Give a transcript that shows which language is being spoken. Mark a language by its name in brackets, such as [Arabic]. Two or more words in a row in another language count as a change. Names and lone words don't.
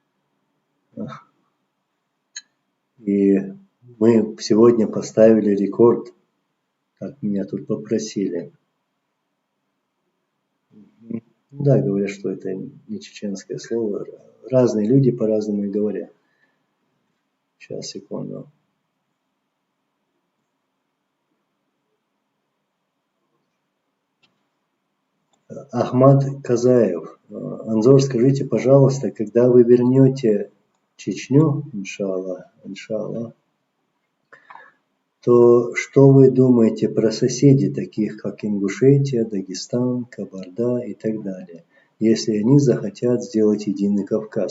[Russian] И мы сегодня поставили рекорд, как меня тут попросили. Да, говорят, что это не чеченское слово. Разные люди по-разному и говорят. Сейчас, секунду. Ахмад Казаев. Анзор, скажите, пожалуйста, когда вы вернете Чечню, иншаллах, то что вы думаете про соседей, таких как Ингушетия, Дагестан, Кабарда и так далее, если они захотят сделать единый Кавказ?